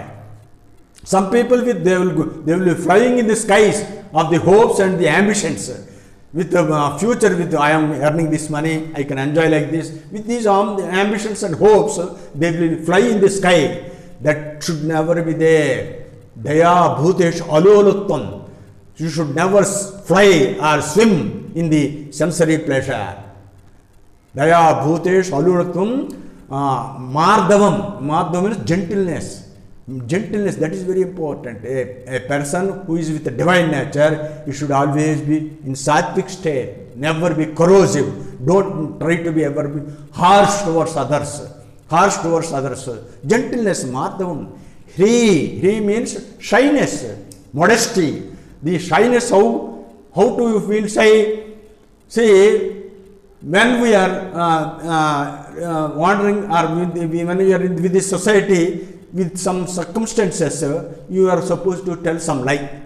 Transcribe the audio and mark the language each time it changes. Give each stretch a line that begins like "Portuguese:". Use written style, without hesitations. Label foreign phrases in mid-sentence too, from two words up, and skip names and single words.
English: Some people they will be flying in the skies of the hopes and the ambitions. With the future, with I am earning this money, I can enjoy like this. With these ambitions and hopes, they will fly in the sky. That should never be there.
Sanskrit: Daya bhutesh aloluttam.
English: You should never fly or swim in the sensory pleasure.
Sanskrit: Daya bhutesh aloluttam.
English: Mardavam. Mardavam means gentleness. Gentleness, that is very important. A person who is with a divine nature, he should always be in sattvic state, never be corrosive. Don't try to be ever be harsh towards others. Harsh towards others. Gentleness, madhavam. Hri means shyness, modesty. The shyness, how do you feel shy? See, when we are wandering or when we are with this society, with some circumstances, you are supposed to tell some lie.